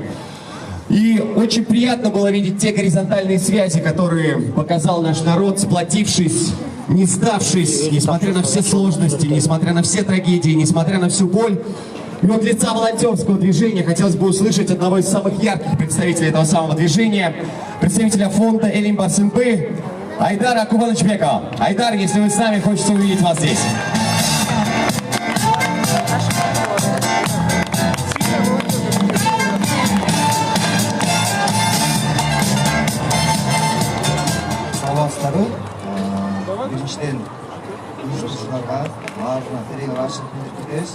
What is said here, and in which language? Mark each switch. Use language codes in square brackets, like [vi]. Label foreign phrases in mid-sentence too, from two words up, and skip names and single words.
[ru] И очень приятно было видеть те горизонтальные связи, которые показал наш народ, сплотившись, не сдавшись, несмотря на все сложности, несмотря на все трагедии, несмотря на всю боль. И от лица волонтерского движения хотелось бы услышать одного из самых ярких представителей этого самого движения, представителя фонда Элим Барсынбы, Айдара Акубанычбекова. Айдар, если вы с нами, хочется увидеть вас здесь. [ky] Биринчиден жүргүзүүчүлөргө баарына терең ыраазычылык билдирип кетебиз.